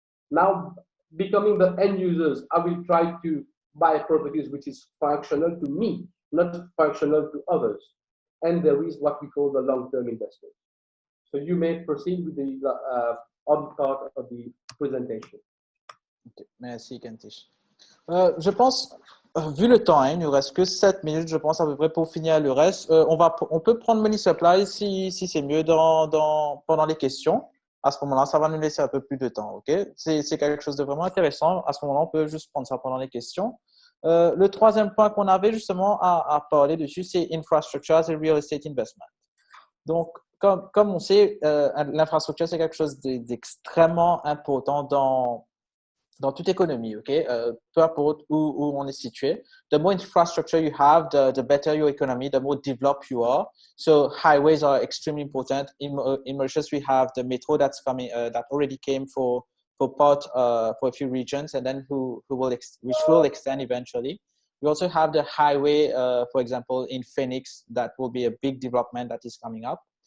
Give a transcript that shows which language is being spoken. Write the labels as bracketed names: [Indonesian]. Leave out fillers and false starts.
[English] Now, becoming the end users, I will try to buy properties which is functional to me, not functional to others. And there is what we call the long-term investors. So you may proceed with the other part of the presentation. [French] Okay. Merci, Kentish. Je pense, vu le temps, il nous reste que 7 minutes, je pense, à peu près pour finir le reste. On peut prendre Money Supply si c'est mieux pendant les questions. À ce moment-là, ça va nous laisser un peu plus de temps. Okay? C'est quelque chose de vraiment intéressant. À ce moment-là, on peut juste prendre ça pendant les questions. Le troisième point qu'on avait justement à parler dessus, c'est [English] Infrastructure as a Real Estate Investment. [French] Donc, comme on sait, l'infrastructure, c'est quelque chose d'extrêmement important dans toute économie, okay? Peu importe où on est situé. [English] The more infrastructure you have, the better your economy, the more developed you are. So highways are extremely important. In Mauritius, we have the metro that's coming, that already came for a few regions, and then which will extend eventually. We also have the highway, for example, in Phoenix, that will be a big development that is coming up.